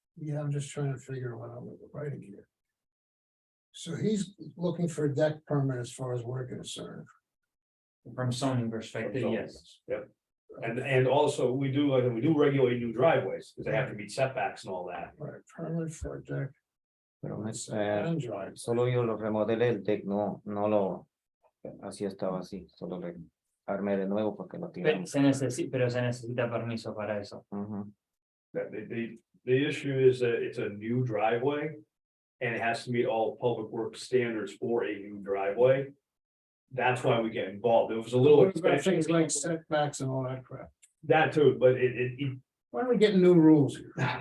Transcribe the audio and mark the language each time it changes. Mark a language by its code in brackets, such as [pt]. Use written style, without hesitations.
[en] Yeah, I'm just trying to figure what I'm writing here. So he's looking for a deck permit as far as we're concerned. From zoning perspective, yes. Yep. And also, we do regulate new driveways, because they have to meet setbacks and all that. Right, permit for a deck. [es] Pero me- [en] And drive. [es] solo yo lo remodelé el deck, no lo, así estaba así, solo le armé de nuevo porque lo tiramos. Pero se necesita permiso para eso. Ujú. [en] That the issue is that it's a new driveway. And it has to meet all public works standards for a new driveway. That's why we get involved. It was a little What about expensive. things like setbacks and all that crap? That too, but it Why are we getting new rules here?